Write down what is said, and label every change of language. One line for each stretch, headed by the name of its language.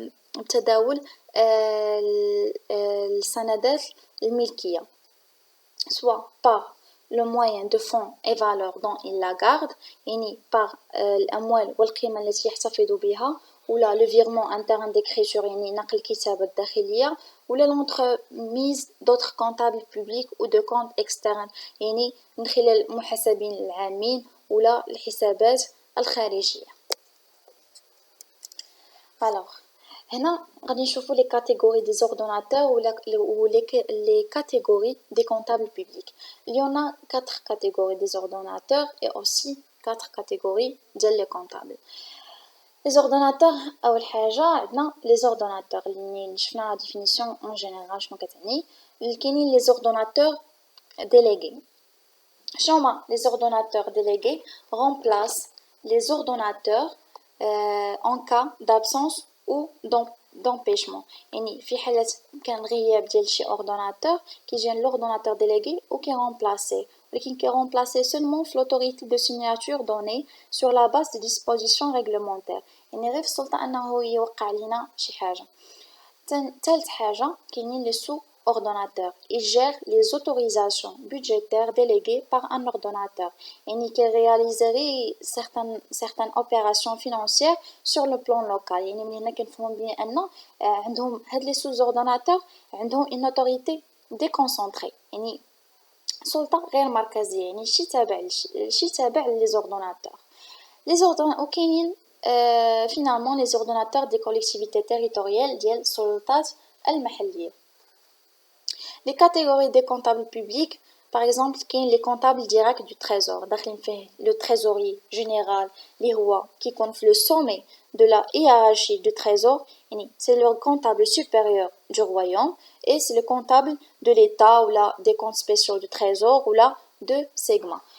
French: بتداول السندات الملكية soit par le moyen de fonds et valeurs dont il la garde يعني par الأموال والقيمة التي يحتفظ بها ولا le virement interne d'écriture يعني نقل الكتابة الداخلية ولا l'entremise d'autres comptables publics ou de comptes externes يعني من خلال المحاسبين العامين ولا الحسابات الخارجية. Alors هنا غادي نشوفوا les catégories des ordonnateurs ou les catégories des comptables publics. Il y en a 4 catégories des ordonnateurs et aussi 4 catégories des comptables. Les ordonnateurs أول حاجة عندنا les ordonnateurs اللي شفنا la définition en général شنو كتعني. كاينين les ordonnateurs délégués. شنو les ordonnateurs délégués remplacent les ordonnateurs en cas d'absence ou d'empêchement. يعني في حالة كان غياب ديال شي ordonnateur كيجي l'ordonnateur délégué ou qui est remplacé ولكن qui est remplacé seulement في l'autorité de signature donnée sur la base de dispositions réglementaires.
Arabic: يعني غير في السلطة أنه يوقع علينا شي حاجة. ثالث حاجة كاينين les sous-ordonnateurs.
French: Ils gèrent les autorisations budgétaires déléguées par un ordonnateur. يعني qui réaliserait certaines opérations financières sur le plan local.
Arabic: يعني من هنا كنفهموا بلي أن عندهم هاد les sous-ordonnateurs عندهم une autorité déconcentrée. يعني سلطة غير مركزية يعني شي تابع les ordonnateurs.
French: وكاينين finalement les ordonnateurs des collectivités territoriales ديال السلطات المحلية. Les catégories des comptables publics par exemple كاين les comptables directs du trésor داخلين فيه le trésorier général اللي هو كيكون في le sommet de la hiérarchie du trésor يعني c'est le comptable supérieur du royaume et c'est le comptable de l'état ou là des comptes spéciaux du trésor ou là de segment.